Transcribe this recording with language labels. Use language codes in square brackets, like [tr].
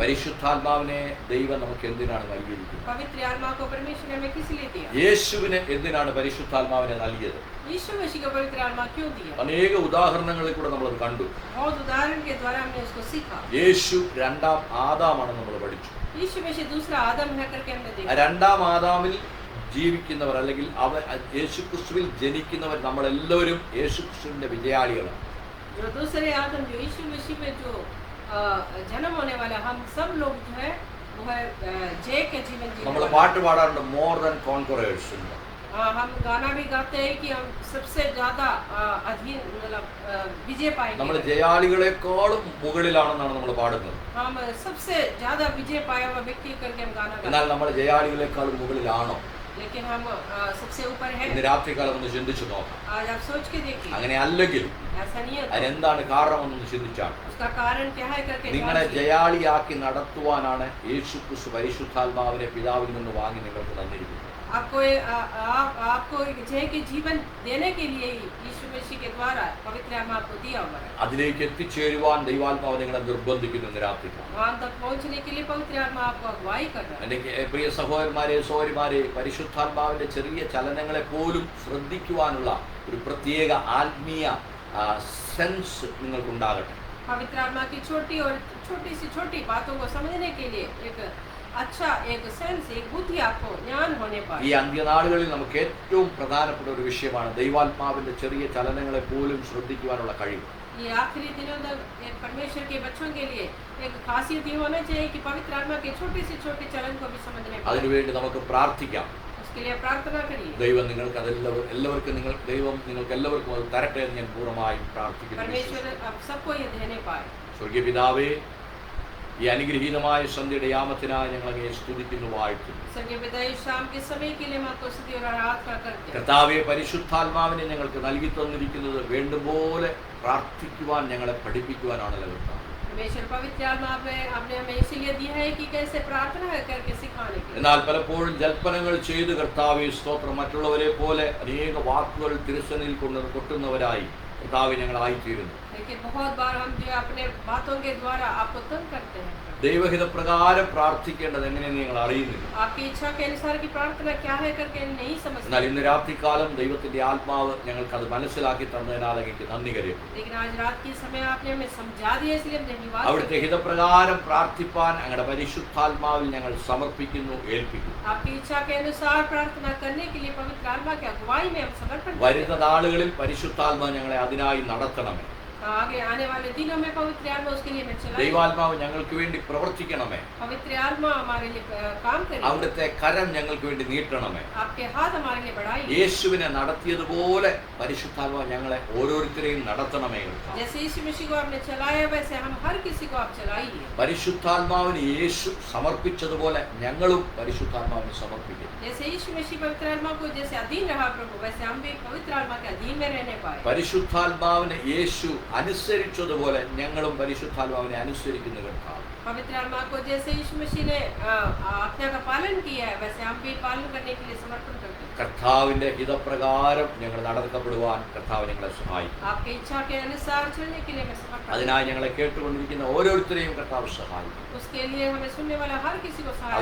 [ml] പരിശുദ്ധാത്മാവിനെ ദൈവം നമുക്ക് എന്തിനാണ് നൽകിയിരിക്കുന്നത്? [hi] पवित्र आत्मा को परमेश्वर ने हमें किस लिए दिया? [ml] യേശുവിന് എന്തിനാണ് പരിശുദ്ധാത്മാവിനെ നൽകിയത്? [hi] यीशु मसीह को पवित्र आत्मा क्यों दिया? [ml] അനേക ഉദാഹരണങ്ങളിൽ കൂടെ നമ്മളത് കണ്ടു. [hi] बहुत उदाहरण के द्वारा हमने उसको सीखा। [ml] യേശു 2-ാം ആദാമാണ് നമ്മൾ പഠിച്ചു. [hi] यीशु मसीह दूसरा आदम है करके हमने [ml] ആ [hi] देखा। [ml] 2-ാം ആദാമിൽ ജീവിക്കുന്നവർ അല്ലെങ്കിൽ യേശുക്രിസ്തുവിൽ ജനിക്കുന്നവർ നമ്മളെല്ലാവരും യേശുക്രിസ്തുവിന്റെ വിജയാളികളാണ്. [hi] जो दूसरे आदम, जो यीशु मसीह में जो जन्म होने वाला, हम सब लोग जो है वो है जय के जीवन [ml] നമ്മൾ [hi] जीने [ml] പാട്ട് പാടാറുണ്ട്, [en] More than conquerors. [hi] हम गाना भी गाते हैं कि हम सबसे ज्यादा अधीन मतलब विजय [ml] നമ്മൾ [hi] पाएंगे। [ml] ജയാളികളെക്കാളും മുകളിലാണെന്നാണ് നമ്മൾ പാടുന്നത്. [hi] हम सबसे ज्यादा विजय पाया हुआ व्यक्ति करके हम गाना [ml] എന്നാൽ [hi] गाते [ml] നമ്മൾ ജയാളികളെക്കാളും മുകളിലാണോ? [hi] हैं, लेकिन हम सबसे ऊपर [ml] ഇന്ന് [hi] है। [ml] രാത്രികാലം ഒന്ന് ചിന്തിച്ചു നോക്കാം. [hi] आज आप सोच के देखिए, [ml] അങ്ങനെ അല്ലെങ്കിൽ [hi] ऐसा नहीं है तो [ml] അതിനെന്താണ് കാരണമെന്നൊന്ന് ചിന്തിച്ചാണ്. [hi] उसका कारण क्या है करके [ml] നിങ്ങളെ [hi] जांचिए। [ml] ജയാളിയാക്കി നടത്തുവാനാണ് യേശുക്രിസ്തു പരിശുദ്ധാത്മാവിനെ പിതാവിൽ നിന്ന് വാങ്ങി നിങ്ങൾക്ക് തന്നിരിക്കുന്നത്. [hi] आपको एक जय के जीवन देने के लिए ही यीशु मसीह के द्वारा पवित्र आत्मा आपको दिया हुआ है। [ml] അതിലേക്ക് എത്തിച്ചേരുവാൻ ദൈവാത്മാവ് നിങ്ങളെ നിർബന്ധിക്കുന്നു ഇന്ന് രാത്രികാലം. [hi] वहां तक पहुंचने के लिए पवित्र आत्मा आपको अगुवाई कर रहा है। [ml] എൻ്റെ പ്രിയ സഹോദരന്മാരെ സഹോദരിമാരെ, പരിശുദ്ധാത്മാവിന്റെ ചെറിയ ചലനങ്ങളെ പോലും ശ്രദ്ധിക്കുവാനുള്ള ഒരു പ്രത്യേക ആത്മീയ സെൻസ് നിങ്ങൾക്കുണ്ടാകട്ടെ. [hi] पवित्र आत्मा की छोटी और छोटी सी छोटी बातों को समझने के लिए एक अच्छा एक सेंस, एक बुद्धि आपको ज्ञान होने [ml] ഈ [hi] पाए। [ml] അന്ത്യനാളുകളിൽ നമുക്ക് ഏറ്റവും പ്രധാനപ്പെട്ട ഒരു വിഷയമാണ് ദൈവാത്മാവിന്റെ ചെറിയ ചലനങ്ങളെ പോലും ശ്രദ്ധിക്കുവാനുള്ള കഴിവ്. [hi] ये आखिरी दिनों तक एक परमेश्वर के बच्चों के लिए एक खासियत ये होना चाहिए कि पवित्र आत्मा के छोटे से छोटे चलन को भी समझने पाए। [ml] അതിനുവേണ്ടി നമുക്ക് പ്രാർത്ഥിക്കാം. [hi] उसके लिए प्रार्थना करिए। [ml] ദൈവം നിങ്ങൾക്ക് എല്ലാവർക്കും ദൈവം നിങ്ങൾക്ക് എല്ലാവർക്കും അത് തരട്ടെ എന്ന് ഞാൻ പൂർണ്ണമായും പ്രാർത്ഥിക്കുന്നു. [hi] परमेश्वर आप सबको ये देने पाए। [ml] സ്വർഗീയ പിതാവേ, ഈ അനുഗ്രഹീതമായ സന്ധ്യയുടെ യാമത്തിനായി ഞങ്ങൾ അങ്ങയെ സ്തുതിക്കുന്നു, വാഴ്ത്തുന്നു. [hi] स्वर्गीय पिता, इस शाम के समय के लिए मैं आपको स्तुति और आराधना करते हैं। [ml] കർത്താവേ, പരിശുദ്ധാത്മാവിനെ ഞങ്ങൾക്ക് നൽകി തന്നിരിക്കുന്നത് വേണ്ടുപോലെ പ്രാർത്ഥിക്കുവാൻ ഞങ്ങളെ പഠിപ്പിക്കുവാനാണല്ലോ കർത്താവ്. [hi] परमेश्वर पवित्र आत्मा आपने हमें इसीलिए दिया है कि कैसे प्रार्थना करके सिखाने के लिए। [ml] എന്നാൽ പലപ്പോഴും ജൽപ്പനങ്ങൾ ചെയ്ത് കർത്താവേ സ്തോത്രം മറ്റുള്ളവരെ പോലെ അനേക വാക്കുകൾ തിരുസനിൽ കൊട്ടുന്നവരായി കർത്താവേ ഞങ്ങളായിത്തീരുന്നു. [hi] लेकिन बहुत बार हम जो अपने बातों के द्वारा आपको तंग करते हैं। [ml] ദൈവഹിതപ്രകാരം പ്രാർത്ഥിക്കേണ്ടത് എങ്ങനെയെന്ന് ഞങ്ങൾ അറിയുന്നില്ല. [hi] आपकी इच्छा के अनुसार की प्रार्थना क्या है करके नहीं [ml] എന്നാൽ [hi] समझते। [ml] ഇന്ന് രാത്രികാലം ദൈവത്തിന്റെ ആത്മാവ് ഞങ്ങൾക്ക് അത് മനസ്സിലാക്കി തന്നതിനാൽ അങ്ങേക്ക് നന്ദി കരയുന്നു. [hi] लेकिन आज रात के समय आपने हमें समझा दिया, इसलिए हम धन्यवाद [ml] അവിടുത്തെ [hi] करते हैं। [ml] ഹിതപ്രകാരം പ്രാർത്ഥിപ്പാൻ അങ്ങയുടെ പരിശുദ്ധാത്മാവിൽ ഞങ്ങൾ സമർപ്പിക്കുന്നു, ഏൽപ്പിക്കുന്നു. [hi] आपकी इच्छा के अनुसार प्रार्थना करने के लिए पवित्र आत्मा की अगुवाई में हम समर्पण करते [ml] വരുന്ന [hi] हैं। [ml] നാളുകളിൽ പരിശുദ്ധാത്മാവ് ഞങ്ങളെ അതിനായി നടത്തണമേ. [hi] आगे आने वाले दिनों में पवित्र आत्मा उसके लिए मैं चलाएगी। [ml] ദൈവാത്മാവ് ഞങ്ങൾക്ക് വേണ്ടി പ്രവർത്തിക്കണമേ. [hi] पवित्र आत्मा हमारे लिए काम करेगी। [ml] അവിടുത്തെ കരം ഞങ്ങൾക്ക് വേണ്ടി നീട്ടണമേ. [hi] आपके हाथ हमारे लिए बढ़ाइए। [ml] യേശുവിനെ നടത്തിയതുപോലെ പരിശുദ്ധാത്മാവ് ഞങ്ങളെ ഓരോരുത്തരെയും നടത്തണമേ. [hi] जैसे यीशु मसीह को आपने चलाया वैसे हम हर किसी को आप चलाइए। [ml] പരിശുദ്ധാത്മാവിന് യേശു സമർപ്പിച്ചതുപോലെ ഞങ്ങളും പരിശുദ്ധാത്മാവിന് സമർപ്പിക്കും. [hi] जैसे यीशु मसीह पवित्र आत्मा को जैसे अधीन रहा प्रभु वैसे हम भी पवित्र आत्मा के अधीन में रहने पाए। [ml] പരിശുദ്ധാത്മാവിനെ യേശു അനുസരിച്ചതുപോലെ ഞങ്ങളും പരിശുദ്ധാത്മാവിനെ അനുസരിക്കുന്ന കർത്താവ്. [hi] पवित्र आत्मा को जैसे यीशु मसीह ने आज्ञा का पालन किया है वैसे हम भी पालन करने के लिए समर्पण करते हैं। [ml] കർത്താവിന്റെ ഹിതപ്രകാരം ഞങ്ങൾ നടക്കപ്പെടുവാൻ കർത്താവ് ഞങ്ങളെ സഹായിക്കും. [hi] आपकी इच्छा के अनुसार चलने के लिए मैं समर्पण। [ml] അതിനായി ഞങ്ങളെ കേട്ടുകൊണ്ടിരിക്കുന്ന ഓരോരുത്തരെയും കർത്താവ് സഹായിക്കും. [hi] उसके लिए हमें सुनने वाला हर किसी को सहायता